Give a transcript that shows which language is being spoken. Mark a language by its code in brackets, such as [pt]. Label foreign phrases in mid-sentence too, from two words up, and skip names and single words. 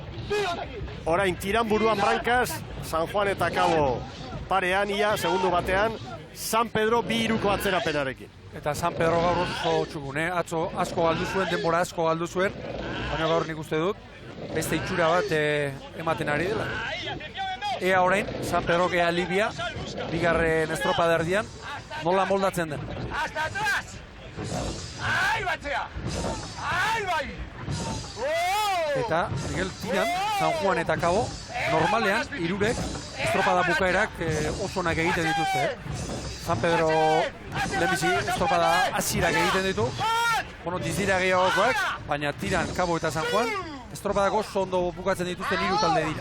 [eu] Orain tiran buruan Brancas, San Juan eta Kabo parean, ia, segundu batean, San Pedro 2-3ko atzerapenarekin. Eta San Pedro gaur oso txukun, atzo asko galdu zuen, denbora asko galdu zuen, baina gaur nik uste dut, beste itxura bat ematen ari dela. Ea orain, San Pedro ea Libia, bigarren estropada erdian, nola moldatzen den. [es] Hasta atrás! Ahí batzea! Ahí bai! [eu] Eta Miguel tiran, San Juan eta Kabo, normalean, hirurek estropada bukaerak oso onak egiten dituzte. San Pedro lehenbizi estropada hasierak egiten ditu. Bueno, dizira gehiagokoak, baina tiran, Kabo eta San Juan, estropadak oso ondo bukatzen dituzten 3 talde dira.